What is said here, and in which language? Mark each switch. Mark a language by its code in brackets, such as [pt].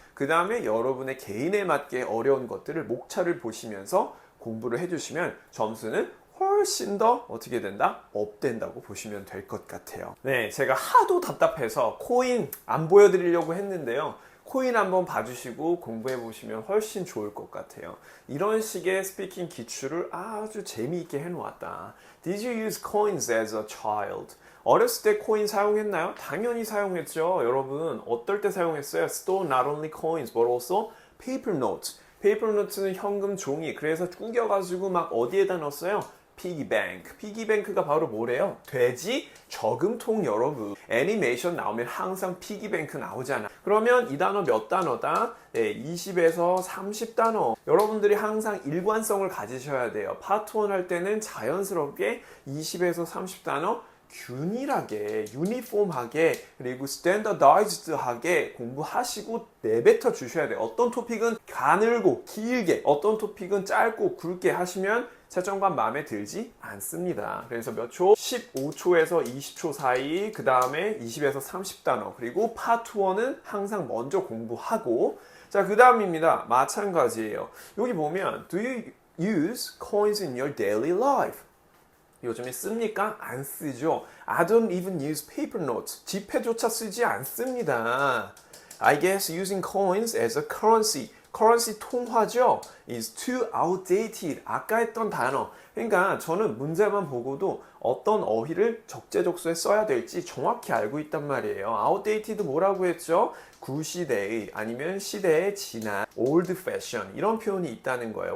[ko] 그 다음에 여러분의 개인에 맞게 어려운 것들을 목차를 보시면서 공부를 해주시면 점수는 훨씬 더 어떻게 된다? 업된다고 보시면 될 것 같아요. 네, 제가 하도 답답해서 코인 안 보여드리려고 했는데요. 코인 한번 봐주시고 공부해 보시면 훨씬 좋을 것 같아요. 이런 식의 스피킹 기출을 아주 재미있게 해놓았다. [en] Did you use coins as a child? [ko] 어렸을 때 코인 사용했나요? 당연히 사용했죠. 여러분 어떨 때 사용했어요? [en] Store not only coins but also paper notes. [ko] 페이퍼 노트는 현금 종이. 그래서 구겨가지고 막 어디에다 넣었어요? 피기뱅크. 피기뱅크가 바로 뭐래요? 돼지 저금통 여러분. 애니메이션 나오면 항상 피기뱅크 나오잖아. 그러면 이 단어 몇 단어다? 네, 20에서 30단어. 여러분들이 항상 일관성을 가지셔야 돼요. 파트 1 할 때는 자연스럽게 20에서 30단어 균일하게, 유니폼하게, 그리고 스탠더다이즈드하게 공부하시고 내뱉어 주셔야 돼요. 어떤 토픽은 가늘고 길게, 어떤 토픽은 짧고 굵게 하시면 채점관 마음에 들지 않습니다. 그래서 몇 초? 15초에서 20초 사이, 그 다음에 20에서 30단어, 그리고 파트 1은 항상 먼저 공부하고, 자, 그 다음입니다. 마찬가지예요. 여기 보면 [en] Do you use coins in your daily life? [ko] 요즘에 씁니까? 안 쓰죠. [en] I don't even use paper notes. [ko] 지폐조차 쓰지 않습니다. [en] I guess using coins as a currency. [ko] currency 통화죠. [en] is too outdated. [ko] 아까 했던 단어. 그러니까 저는 문제만 보고도 어떤 어휘를 적재적소에 써야 될지 정확히 알고 있단 말이에요. outdated 뭐라고 했죠? 구시대의 아니면 시대의 지난 old fashion 이런 표현이 있다는 거예요.